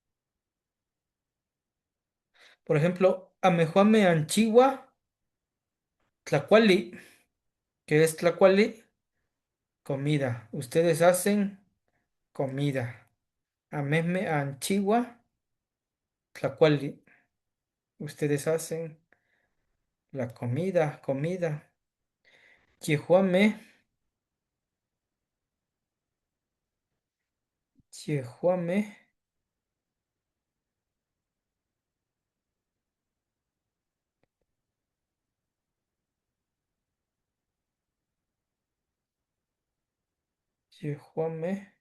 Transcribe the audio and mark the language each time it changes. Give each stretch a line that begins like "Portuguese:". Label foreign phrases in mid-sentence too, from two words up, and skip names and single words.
Spanish: Por ejemplo,
Nahuatl languages: Amejuame, Anchigua, Tlacuali.
Spanish: ¿Qué es Tlacuali? Comida. Ustedes hacen comida.
Nahuatl languages: Amesme, Anchigua, Tlacuali.
Spanish: Ustedes hacen la comida, comida.
Nahuatl languages: Chihuame, Chihuame, Chihuame.